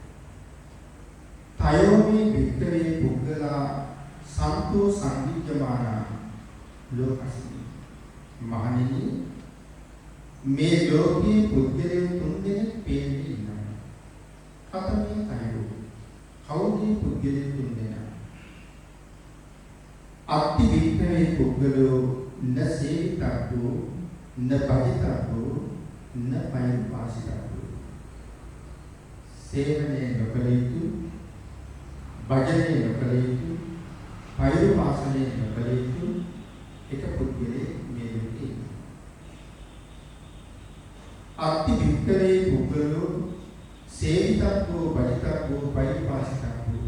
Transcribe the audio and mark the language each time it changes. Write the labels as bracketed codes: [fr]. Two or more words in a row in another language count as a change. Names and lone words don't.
[pi] තයෝමේ වික්‍රේ පුද්ගලා සන්තෝ සංවිජ්ජමානා ලෝකස්මි. [si] මහණෙනි මේ ලෝකයේ පුද්ගලයන් තුන්දෙනෙක් පේන්නේ ඉන්නවා. [pi] කතමේ තයෝ. [si] කවුද මේ පුද්ගලයන් තුන්දෙනා? [pi] අත්ති වික්‍රේ පුද්ගලෝ න සේවිතබ්බෝ න පදිතබ්බෝ න පයුපාසිතබ්බෝ. [si] සේවනයේ නොකළ යුතු, භජනයේ නොකළ යුතු, පයුපාසනයේ නොකළ යුතු එක පුද්ගලයෙක් මේ ලෝකේ ඉන්නවා. [pi] අත්ති වික්‍රේ පුද්ගලෝ සේවිතබ්බෝ භජිතබ්බෝ පයුපාසිතබ්බෝ.